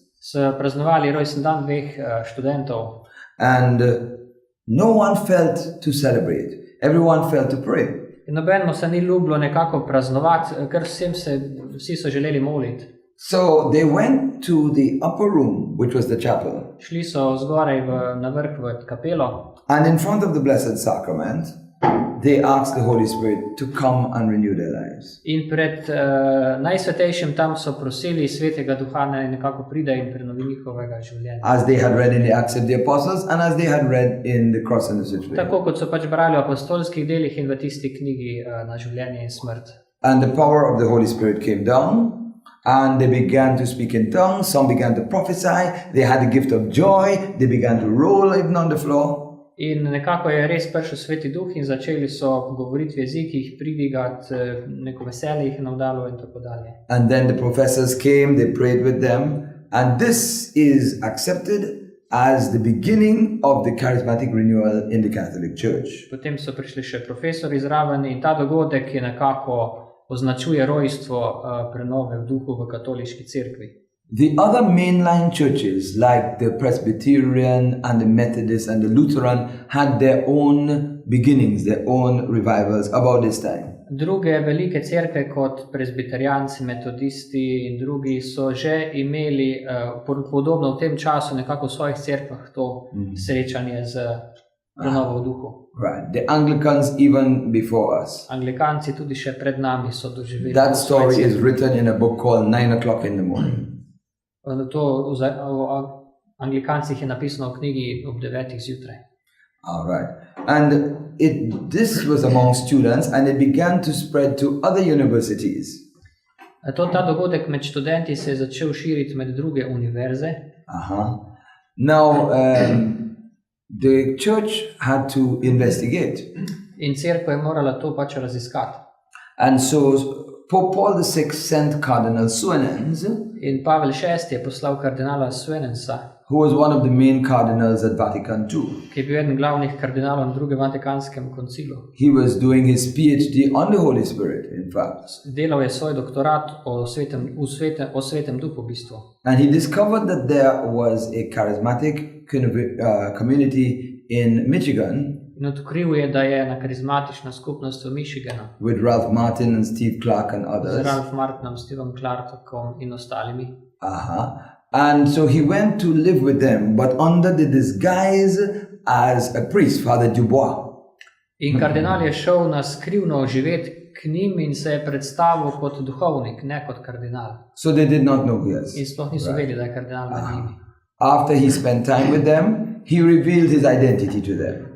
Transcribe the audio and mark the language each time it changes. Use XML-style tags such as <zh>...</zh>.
<sl>so praznovali rojsten dan 2 študentov.</sl> <en>and no one felt to celebrate. Everyone felt to pray.</en> <sl>In nobenemu se ni ljubilo nekako praznovati, ker vsi so želeli moliti.</sl> <en>So they went to the upper room, which was the chapel,</en> <sl>Šli so zgoraj na vrh v kapelo</sl> <en>and in front of the Blessed Sacrament, they asked the Holy Spirit to come and renew their lives.</en> <sl>in pred najsvetejšim tam so prosili Svetega Duha, naj nekako pride in prenovi njihovega življenja.</sl> <en>As they had read in the Acts of the Apostles, and as they had read in the Cross and the Switchblade.</en> <sl>Tako kot so pač brali v apostolskih delih in v tisti knjigi Na življenje in smrt.</sl> <en>And the power of the Holy Spirit came down, and they began to speak in tongues. Some began to prophesy. They had the gift of joy. They began to roll even on the floor.</en> <sl>In nekako je res prišel Sveti Duh in začeli so govoriti v jezikih, pridigati, neko veselje jih je navdalo in tako dalje.</sl> <en>And then the professors came, they prayed with them, and this is accepted as the beginning of the charismatic renewal in the Catholic Church.</en> <sl>Potem so prišli še profesori zraven in ta dogodek je nekako označuje rojstvo prenove v duhu v katoliški cerkvi.</sl> <en>The other mainline churches, like the Presbyterian and the Methodist and the Lutheran, had their own beginnings, their own revivals about this time.</en> <sl>Druge velike cerkve kot presbiterijanci, metodisti in drugi so že imeli podobno v tem času nekako v svojih cerkvah to srečanje z prenovo v duhu.</sl> <en>Right. The Anglicans even before us.</en> <sl>Anglikanci tudi še pred nami so doživeli.</sl> <en>That story is written in a book called 9 o'clock in the morning.</en> <sl>To o Anglikancih je napisano v knjigi ob 9 zjutraj.</sl> <en>All right. And this was among students and it began to spread to other universities.</en> <sl>Ta dogodek med študenti se je začel širiti med druge univerze.</sl> <en>Now, the church had to investigate.</en> <sl>In cerkev je morala to pač raziskati.</sl> <en>And so Pope Paul VI sent Cardinal Suenens,</en> <sl>in Pavel VI je poslal kardinala Suenensa,</sl> <en>who was one of the main cardinals at Vatican II.</en> <sl>Ki je bil eden glavnih kardinalov na drugem Vatikanskem koncilu.</sl> <en>He was doing his PhD on the Holy Spirit, in fact.</en> <sl>Delal je svoj doktorat o svetem duhu v bistvu.</sl> <en>And he discovered that there was a charismatic community in Michigan.</en> <sl>In odkril je, da je ena karizmatična skupnost v Michiganu.</sl> <en>With Ralph Martin and Steve Clark and others.</en> <sl>Z Ralph Martinom, Stevom Clarkom in ostalimi.</sl> <en>And so he went to live with them, but under the disguise as a priest, Father Dubois.</en> <sl>In kardinal je šel na skrivno živeti k njim in se je predstavil kot duhovnik, ne kot kardinal.</sl> <en>So they did not know who he is.</en> <sl>In sploh niso vedeli, da je kardinal med njimi.</sl> <en>After he spent time with them, he revealed his identity to them.</en>